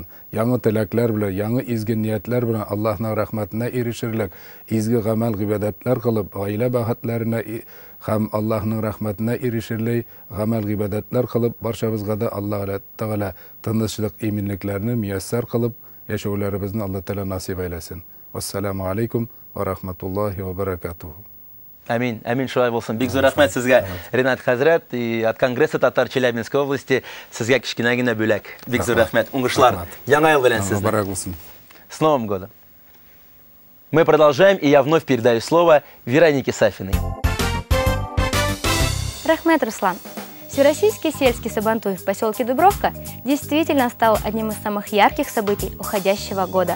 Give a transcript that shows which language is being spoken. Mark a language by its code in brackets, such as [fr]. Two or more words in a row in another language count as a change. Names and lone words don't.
[tt] Яңа теләкләр белән, яңа изге ниятләр белән Аллаһның рәхмәтенә ирешерлек, изге гамәл гыйбадәтләр кылып, гаилә бәхетләренә һәм Аллаһның рәхмәтенә ирешерлек гамәл гыйбадәтләр кылып, барчабызга да Аллаһ Тәгалә тынычлык, иминлекләрне мияссәр кылып, яшәүләребезне Аллаһ Тәгалә насыйп әйләсен. [ar] السلام عليكم و رحمة الله و بركاته. [tt] Амин, амин, шулай болсын. Бик зур рахмет сезгә, Ринат хәзрәт, [ru] и от Конгресса татар Челябинской области [tt] сезгә кичкенә генә бүләк. Бик зур рахмет. Уңышлар. Яңа ел белән сезне. [ru] С Новым годом. Мы продолжаем, и я вновь передаю слово Веронике Сафиной. [tt] Рахмет, Руслан. [ru] Всероссийский сельский сабантуй в поселке Дубровка действительно стал одним из самых ярких событий уходящего года.